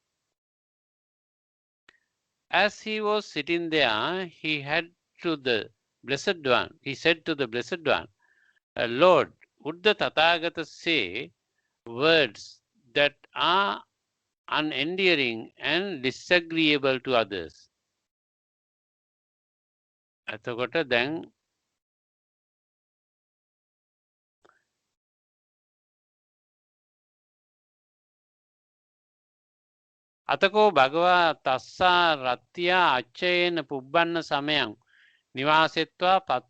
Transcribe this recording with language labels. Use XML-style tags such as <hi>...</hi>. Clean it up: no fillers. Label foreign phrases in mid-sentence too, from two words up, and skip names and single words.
<en>As he was sitting there, he said to the Blessed One, Lord, would the Tathagata say words that are unendearing and disagreeable to others?</en> <si>එතකොට දැන්</si> <pi>අතකෝ භගවා තස්සා රත්තියා අච්චයේන පුබ්බන්න සමයං නිවාසෙත්වා පත්ත</pi>